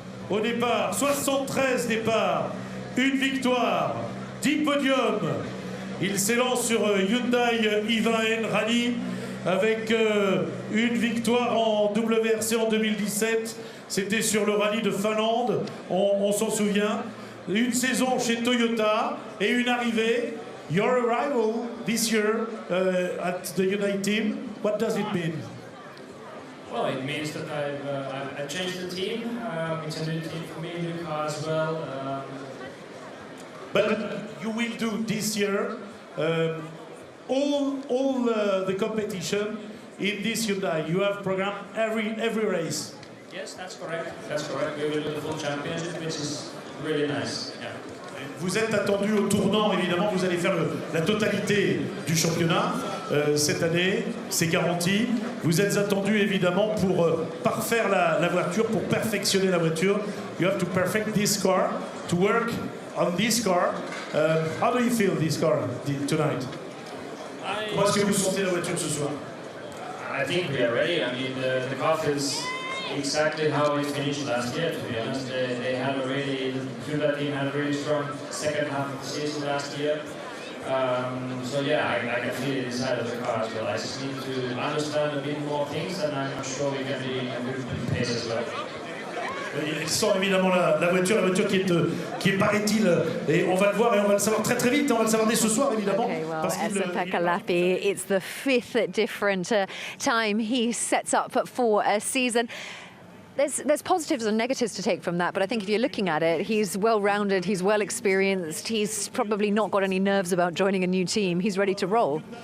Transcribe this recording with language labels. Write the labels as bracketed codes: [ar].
[fr] Au départ, 73 départs, une victoire, 10 podiums. Il s'élance sur Hyundai i20N Rallye avec une victoire en WRC en 2017. C'était sur le rallye de Finlande, on s'en souvient. Une saison chez Toyota et une arrivée. [en] Your arrival this year at the Hyundai team, what does it mean? Well, it means that I've changed the team. It's a new team for me, new car as well. But you will do this year all the competition in this Hyundai. You have programmed every race. Yes, that's correct. That's correct. We will do the full championship, which is really nice. Yeah. [fr] Vous êtes attendu au tournant, évidemment. Vous allez faire la totalité du championnat cette année, c'est garanti. Vous êtes attendu, évidemment, pour parfaire la voiture, pour perfectionner la voiture. [en] You have to perfect this car, to work on this car. How do you feel this car tonight? [fr] Comment est-ce que vous sentez la voiture ce soir? [en] I think we are ready. I mean, the car feels exactly how it finished last year, to be honest. They had a really, the Hyundai team had a really strong second half of the season last year. So yeah, I can feel it inside of the car as well. I just need to understand a bit more things, and I'm sure we can be in a good pace as well. [fr] Il sent évidemment la voiture qui est paraît-il, et on va le voir et on va le savoir très très vite, on va le savoir dès ce soir évidemment. [en] Okay, well, Esa-Pekka Lappi, it's the 5th different time he sets up for a season. There's positives and negatives to take from that, but I think if you're looking at it, he's well-rounded, he's well-experienced, he's probably not got any nerves about joining a new team, he's ready to roll.